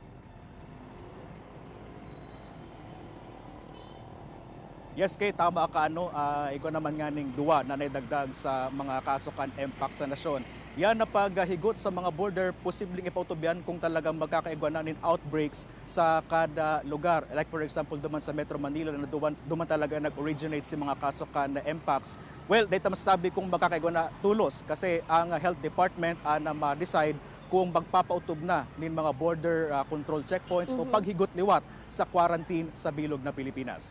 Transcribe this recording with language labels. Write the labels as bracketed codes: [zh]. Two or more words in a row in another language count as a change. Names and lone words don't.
[bik] Yes, Kate, tama ka ikaw naman nga ning duwa na naidagdag sa mga kaso kan MPOX sa nasyon. Yan na paghigot sa mga border, posibleng ipautubyan kung talagang magkakaigwa na nin outbreaks sa kada lugar. [en] Like for example, [bik] duman sa Metro Manila na duman talaga nag-originate si mga kaso kan MPOX. Well, dahil masasabi kung magkakaigwa na tulos kasi ang Health Department na ma-decide kung magpapautob na nin mga [en] border control checkpoints [bik] o paghigot liwat sa quarantine sa bilog na Pilipinas.